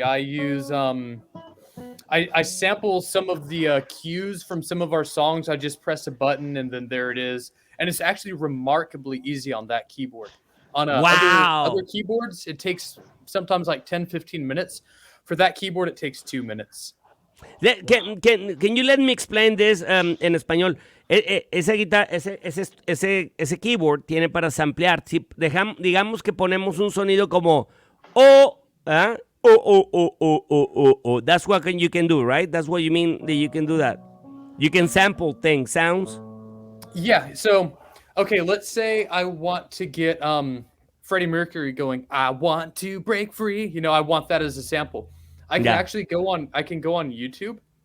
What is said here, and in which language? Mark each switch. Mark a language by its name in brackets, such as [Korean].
[English] I use I sample some of the cues from some of our songs. I just press a button and then there it is. And it's actually remarkably easy on that keyboard. On Wow. other keyboards, it takes sometimes like 10-15 minutes. For that keyboard, it takes 2 minutes. Can you let me explain this [Spanish] en español? Esa guitarra, ese keyboard tiene para samplear. Si digamos que ponemos un sonido como oh, oh. [English] That's what you can do, right? That's what you mean that you can do that. You can sample things, sounds. Yeah. So, okay, let's say I want to get Freddie Mercury going, "I want to break free." You know, I want that as a sample. I can Yeah. actually go on. I can go on YouTube.